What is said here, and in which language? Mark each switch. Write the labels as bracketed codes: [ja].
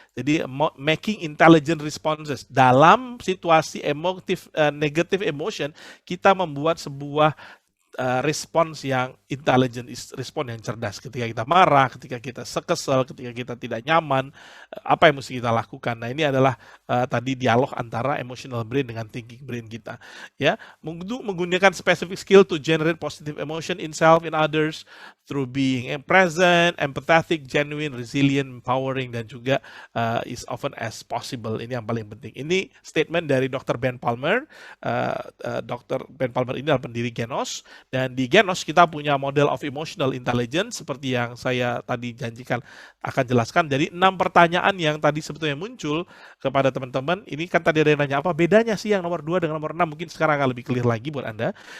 [id] Jadi [en] making intelligent responses [id] dalam situasi emotif [en] negative emotion, [id] kita membuat sebuah respons yang intelligent, respon yang cerdas. Ketika kita marah, ketika kita kesel, ketika kita tidak nyaman, apa yang mesti kita lakukan. Nah, ini adalah tadi dialog antara emotional brain dengan thinking brain kita. [en] Ya, menggunakan specific skill to generate positive emotion in self, in others, through being present, empathetic, genuine, resilient, empowering, [id] dan juga [en] is often as possible. [id] Ini yang paling penting. Ini statement dari Dr. Ben Palmer. Dr. Ben Palmer ini adalah pendiri Genos. Dan di Genos kita punya [en] model of emotional intelligence [id] seperti yang saya tadi janjikan akan jelaskan. Jadi 6 pertanyaan yang tadi sebetulnya muncul kepada teman-teman. Ini kan tadi ada yang nanya apa bedanya sih yang nomor 2 dengan nomor 6. Mungkin sekarang akan lebih clear lagi buat Anda.